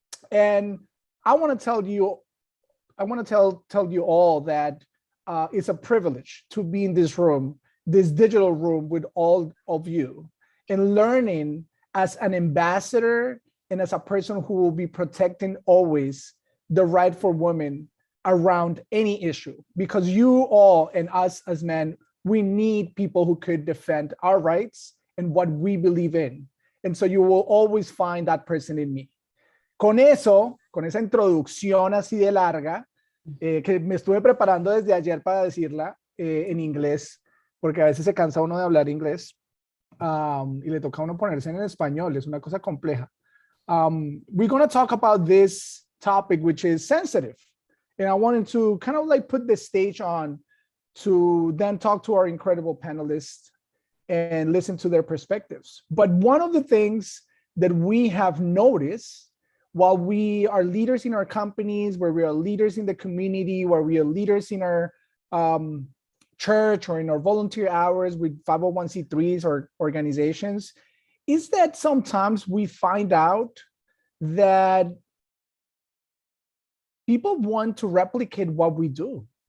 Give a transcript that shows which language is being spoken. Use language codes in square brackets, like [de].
[en] And I want to tell you all that it's a privilege to be in this room, this digital room with all of you, and learning as an ambassador and as a person who will be protecting always the right for women around any issue, because you all and us as men, we need people who could defend our rights and what we believe in. And so you will always find that person in me. [es] Con esa introducción así de larga, que me estuve preparando desde ayer para decirla en inglés, porque a veces se cansa uno de hablar inglés y le toca a uno ponerse en español, es una cosa compleja. [en] We're going to talk about this topic, which is sensitive. And I wanted to kind of like put the stage on to then talk to our incredible panelists and listen to their perspectives. But one of the things that we have noticed while we are leaders in our companies, where we are leaders in the community, where we are leaders in our church or in our volunteer hours with 501c3s or organizations, is that sometimes we find out that people want to replicate what we do.